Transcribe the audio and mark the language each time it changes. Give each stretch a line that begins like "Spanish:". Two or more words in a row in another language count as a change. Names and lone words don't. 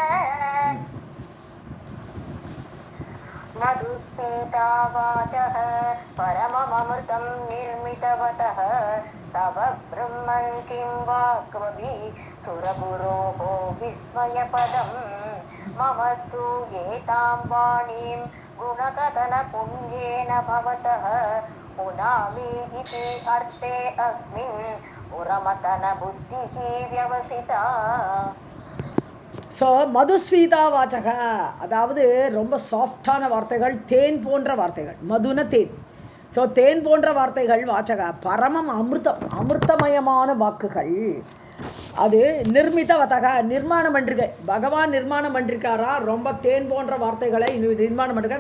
Sanskrit: मधुस्फीतावाचः परममृतं निर्मितवतः तव ब्रह्मन् किं वाक्मभि सुरगुरोः विस्मयपदं मम तु एतां वाणीं गुणकथनपुण्येन भवतः पुनामि इति अर्थे अस्मिन् पुरमतनबुद्धिः व्यवसिता.
Tamil: ஸோ
Sanskrit: मधुस्फीता वाचः,
Tamil: அதாவது ரொம்ப சாஃப்டான வார்த்தைகள், தேன் போன்ற வார்த்தைகள், மதுன தேன். ஸோ தேன் போன்ற வார்த்தைகள் வாச்சக, பரமம் அமிர்தமயமான வாக்குகள். அது நிர்மிதவதக, நிர்மாணம் பண்ணிருக்க பகவான், நிர்மாணம் பண்ணிருக்காரா ரொம்ப தேன் போன்ற வார்த்தைகளை நிர்மாணம் பண்ணிருக்காரு.